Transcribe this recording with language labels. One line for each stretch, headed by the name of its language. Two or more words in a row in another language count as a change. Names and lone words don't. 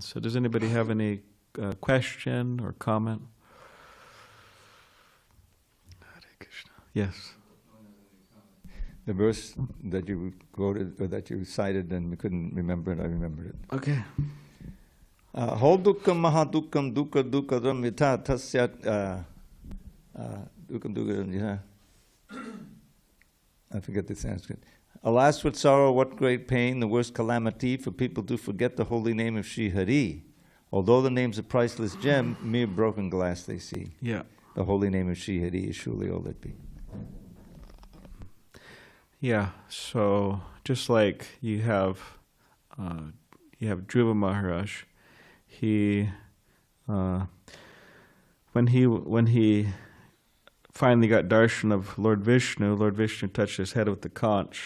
English: So does anybody have any question or comment? Hare Krishna. Yes. The verse that you quoted, or that you cited, and we couldn't remember it, I remembered it. Okay.
Sanskrit: हो दुक्कं महादुक्कं दुक्ख दुक्कदं यथा तस्यत् दुक्कं दुक्कदं यथा.
English: I forget the Sanskrit. Alas, what sorrow, what great pain, the worst calamity, for people to forget the holy name of Sri Hari. Although the name's a priceless gem, mere broken glass they see. Yeah. The holy name of Sri Hari is surely all that be. Yeah, so just like you have Dhruva Maharaj, he when he finally got darshan of Lord Vishnu touched his head with the conch.